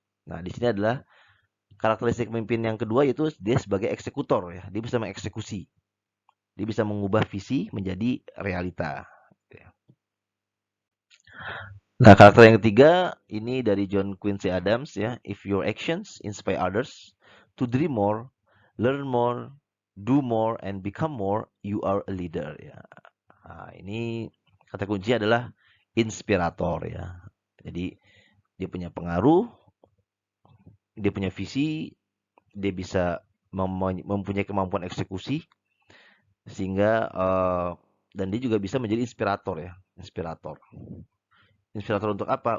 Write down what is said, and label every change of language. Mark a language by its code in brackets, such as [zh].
[id] Nah, di sini adalah karakteristik pemimpin yang kedua yaitu dia sebagai eksekutor ya, dia bisa mengeksekusi. Dia bisa mengubah visi menjadi realita. Nah, karakter yang ketiga ini dari John Quincy Adams ya. [en] If your actions inspire others to dream more, learn more, do more, and become more, you are a leader ya. [id] Nah, ini kata kunci adalah inspirator ya. Jadi dia punya pengaruh, dia punya visi, dia bisa mempunyai kemampuan eksekusi sehingga dan dia juga bisa menjadi inspirator ya, inspirator. Inspirator untuk apa?